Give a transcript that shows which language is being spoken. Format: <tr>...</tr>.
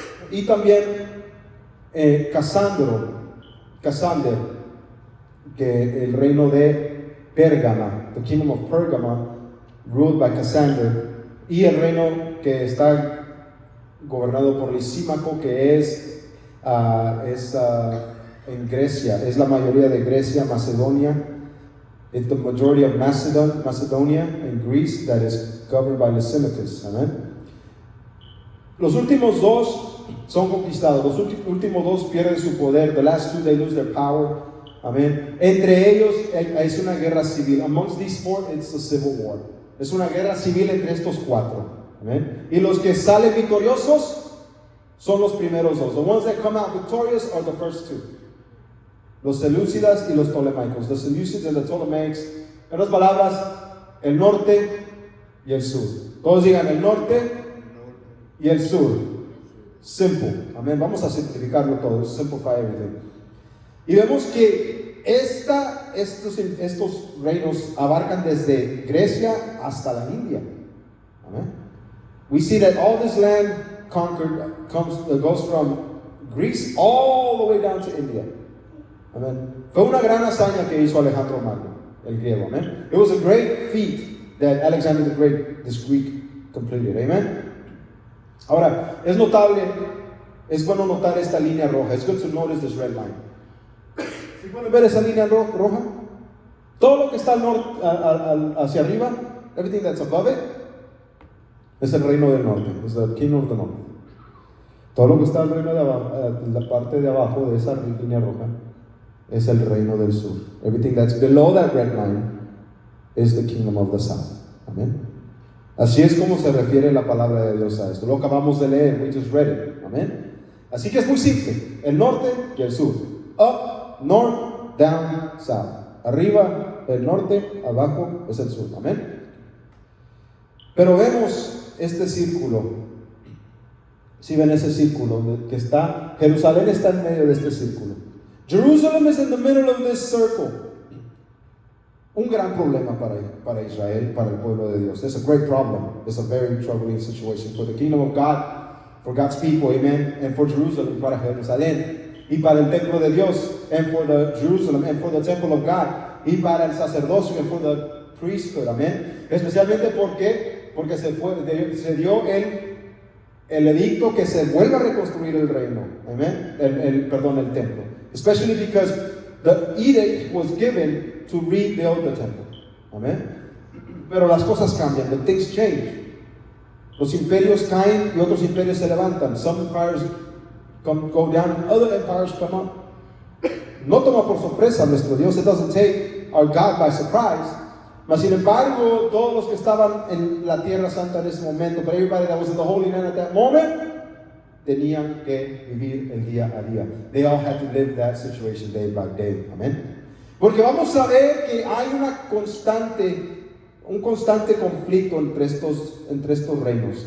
<es>Y también Cassander, que el reino de Pérgama,</es> <en>the kingdom of Pergama,</en> <es>ruled by Cassander, y el reino que está gobernado por Lisímaco, que es en Grecia, es la mayoría de Grecia, Macedonia.</es> <en>It's the majority of Macedonia and Greece that is governed by Lysimachus.</en> <es>Amen. Los últimos dos son conquistados, los últimos dos pierden su poder.</es> <en>The last two, they lose their power.</en> <es>Amen. Entre ellos es una guerra civil.</es> <en>Amongst these four, it's a civil war.</en> <es>Es una guerra civil entre estos cuatro. Amen. Y los que salen victoriosos son los primeros dos.</es> <en>The ones that come out victorious are the first two.</en> <es>Los Seleucidas y los Ptolemaicos.</es> <en>The Seleucids and the Ptolemaics.</en> <es>En otras palabras, el norte y el sur. Todos digan el norte y el sur. Simple. Amén. Vamos a simplificarlo todo.</es> <en>Simplify everything.</en> <es>Y vemos que estos reinos abarcan desde Grecia hasta la India. Amén.</es> <en>We see that all this land conquered goes from Greece all the way down to India. Amen.</en> <es>Fue una gran hazaña que hizo Alejandro Magno, el griego. Amen.</es> <en>It was a great feat that Alexander the Great, this Greek, completed. Amen.</en> <es>Ahora, es bueno notar esta línea roja.</es> <en>It's good to notice this red line.</en> <es>¿Sí pueden ver esa línea roja? Todo lo que está al norte, hacia arriba,</es> <en>everything that's above it,</en> <es>es el reino del norte. Es</es> <en>the kingdom of the north.</en> <es>Todo lo que está al reino de abajo, la parte de abajo de esa línea roja, es el reino del sur.</es> <en>Everything that's below that red line is the kingdom of the south.</en> <es>Amén. Así es como se refiere la palabra de Dios a esto. Lo acabamos de leer,</es> <en>we just read it.</en> <es>Amén. Así que es muy simple. El norte y el sur.</es> <en>Up, north, down, south.</en> <es>Arriba, el norte, abajo es el sur. Amén. Pero vemos este círculo. Si ven ese círculo que está, Jerusalén está en medio de este círculo.</es> <en>Jerusalem is in the middle of this circle.</en> <es>Un gran problema para Israel, para el pueblo de Dios.</es> <en>It's a great problem. It's a very troubling situation for the kingdom of God, for God's people, amen, and for Jerusalem,</en> <es>para Jerusalén, y para el templo de Dios,</es> <en>and for the Jerusalem, and for the temple of God,</en> <es>y para el sacerdocio,</es> <en>and for the priesthood, amen.</en> <es>Especialmente porque se dio el edicto que se vuelva a reconstruir el reino, amen, el templo.</es> <en>Especially because the edict was given to rebuild the temple.</en> <es>Amen. Pero las cosas cambian,</es> <en>the things change.</en> <es>Los imperios caen y otros imperios se levantan.</es> <en>Some empires go down, other empires come up.</en> <es>No toma por sorpresa nuestro Dios.</es> <en>It doesn't take our God by surprise.</en> <es>Mas sin embargo, todos los que estaban en la tierra santa en ese momento,</es> <en>but everybody that was in the Holy Land at that moment,</en> <es>tenían que vivir el día a día.</es> <en>They all had to live that situation day by day. Amén.</en> <es>Porque vamos a ver que hay un constante conflicto entre estos reinos.</es>